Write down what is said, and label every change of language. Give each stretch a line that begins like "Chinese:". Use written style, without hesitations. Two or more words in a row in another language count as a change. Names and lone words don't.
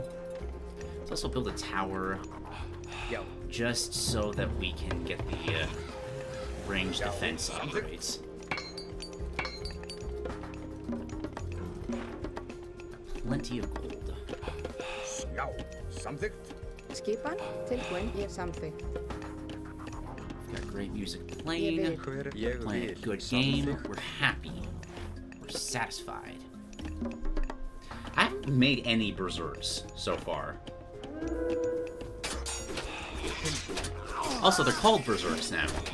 English: Let's also build a tower Já. just so that we can get the range defense upgrades. Plenty of gold.
Icelandic: Já. Samþykkt. Skipan. Tilbúin. Ég samþykkt.
English: Got great music playing. Ég We're playing a good game. We're happy. We're satisfied. I haven't made any berserks so far. Also, they're called berserks now.